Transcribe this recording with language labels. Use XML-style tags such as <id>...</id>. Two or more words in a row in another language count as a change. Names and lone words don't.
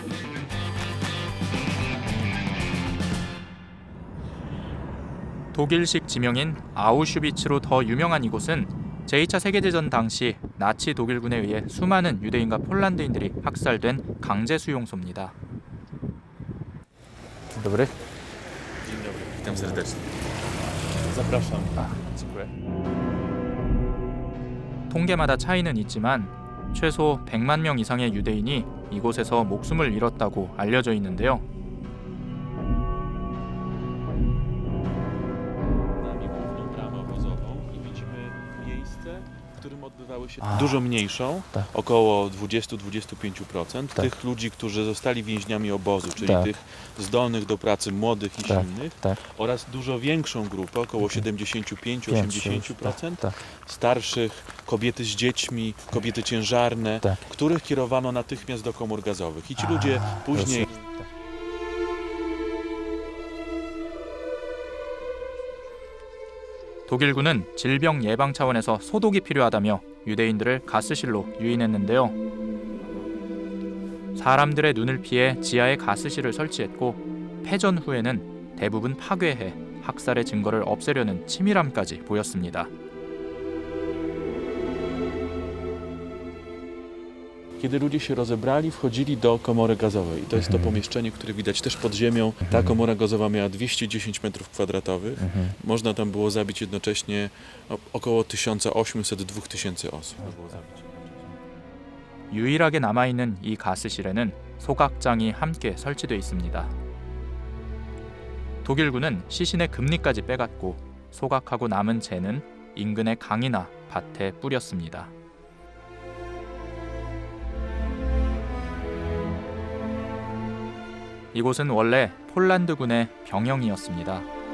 <ko>독일식 지명인 아우슈비츠로 더 유명한 이곳은 제2차 세계대전 당시 나치 독일군에 의해 수많은 유대인과 폴란드인들이 학살된 강제 수용소입니다.</ko> <pl>Dzień dobry. Dzień dobry, witam serdecznie. Zapraszam. dziękuję.</pl> <ko>통계마다 차이는 있지만 최소 100만 명 이상의 유대인이 이곳에서 목숨을 잃었다고 알려져 있는데요.</ko> <pl>Dużo mniejszą, około 20-25% tych ludzi, którzy zostali więźniami obozu, czyli tych zdolnych do pracy, młodych i silnych, oraz dużo większą grupę, około 75-80% starszych, kobiety z dziećmi, kobiety ciężarne, których kierowano natychmiast do komór gazowych. I ci ludzie później...</pl> <ko>독일군은 질병 예방 차원에서 소독이 필요하다며 유대인들을 가스실로 유인했는데요. 사람들의 눈을 피해 지하에 가스실을 설치했고 패전 후에는 대부분 파괴해 학살의 증거를 없애려는 치밀함까지 보였습니다.</ko> <pl>Kiedy ludzie się rozebrali, wchodzili do komory gazowej. To jest to pomieszczenie, które widać też pod ziemią. Ta komora gazowa miała 210 m². Można tam było zabić jednocześnie około 1800-2000 osób.</pl> <ko>유일하게 남아있는 이 가스실에는 소각장이 함께 설치돼 있습니다. 독일군은 시신의 금리까지 빼갔고 소각하고 남은 재는 인근의 강이나 밭에 뿌렸습니다. 이곳은 원래 폴란드군의 병영이었습니다.</ko>